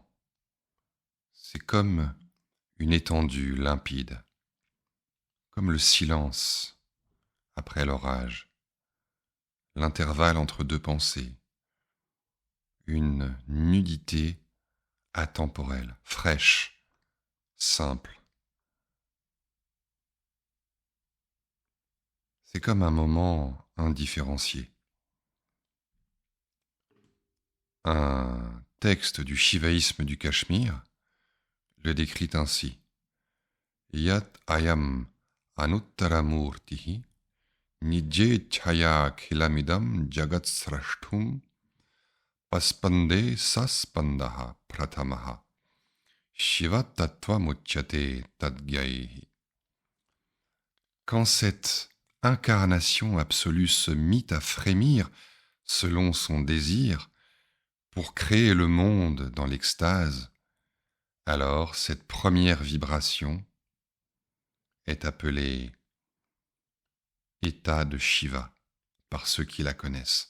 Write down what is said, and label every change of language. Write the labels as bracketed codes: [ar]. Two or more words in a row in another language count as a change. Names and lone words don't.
[fr] C'est comme une étendue limpide, comme le silence après l'orage, l'intervalle entre deux pensées, une nudité atemporelle, fraîche, simple. C'est comme un moment indifférencié. Un texte du shivaïsme du Cachemire le décrit ainsi. [sa] यत् अयम् अनुत्तरमूर्तिः निज इच्छया अखिलमिदं जगत् स्रष्टुं पस्पन्दे सस्पन्दः प्रथमः शिव तत्त्वम् उच्यते तज्ज्ञैः. [fr] Quand cette incarnation absolue se mit à frémir selon son désir pour créer le monde dans l'extase, alors cette première vibration est appelée état de Shiva par ceux qui la connaissent.